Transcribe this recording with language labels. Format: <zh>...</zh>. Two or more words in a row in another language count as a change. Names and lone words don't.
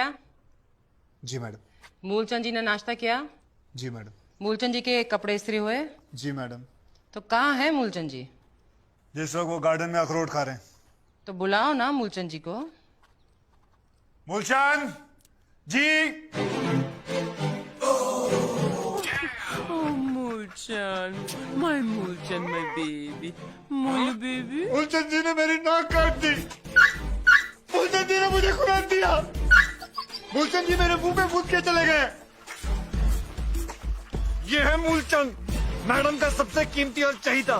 <hi>जी मैडम। मूलचंद जी ने नाश्ता किया? जी मैडम। मूलचंद जी के कपड़े इस्त्री हुए? जी मैडम। तो कहाँ है मूलचंद जी? जिस वक्त वो गार्डन में अखरोट खा रहे हैं। तो बुलाओ ना मूलचंद जी को। मूलचंद जी।</hi> <en>Mulchan, my Mulchan, my baby, my baby.</en> <hi>मूलचंद जी ने मेरी नाक काट दी। मूलचंद जी ने मुझे खुराक दिया। मूलचंद जी मेरे मुंह पे फूट के चले गए। ये है मूलचंद, मैडम का सबसे कीमती और चहीता।</hi>